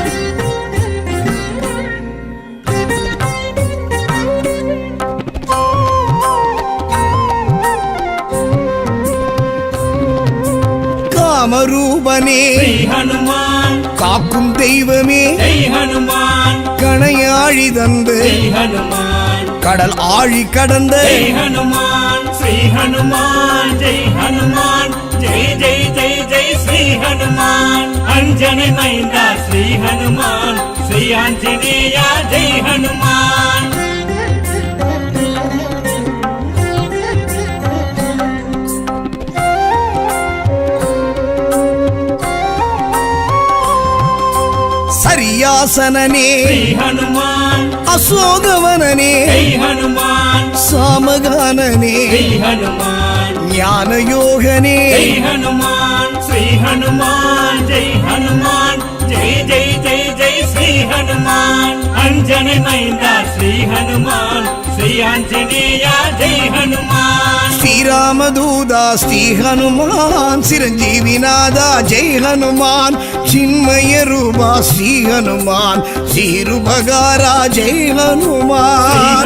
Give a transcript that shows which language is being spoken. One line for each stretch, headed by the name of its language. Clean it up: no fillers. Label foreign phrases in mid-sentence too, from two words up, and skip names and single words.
Tamil: कामरूपने
Sanskrit: श्री हनुमान
Tamil: काकुम தெய்வமே
Sanskrit: जय हनुमान
Tamil: கணையாழி தந்து
Sanskrit: जय हनुमान
Tamil: கடல் ஆழி கடந்த
Sanskrit: जय हनुमान श्री हनुमान जय हनुमान जय जय जय जय श्री हनुमान अंजनी मैंदा श्री हनुमान श्री आंजनेय जय हनुमान
Tamil: சரியாசனனே
Sanskrit: श्री हनुमान
Tamil: அசோகவனனே
Sanskrit: जय हनुमान
Tamil: சாமகானனே
Sanskrit: जय हनुमान
Tamil: ஞான யோகனே
Sanskrit: जय हनुमान श्री हनुमान जय हनुमान जय जय जय जय श्री हनुमान अंजनी मैंदा श्री हनुमान श्री आंजनेय जय हनुमान श्रीरामदूता श्री हनुमान चिरंजीवी नादा जय हनुमान चिन्मय रूपा श्री हनुमान शीरुपगारा जय हनुमान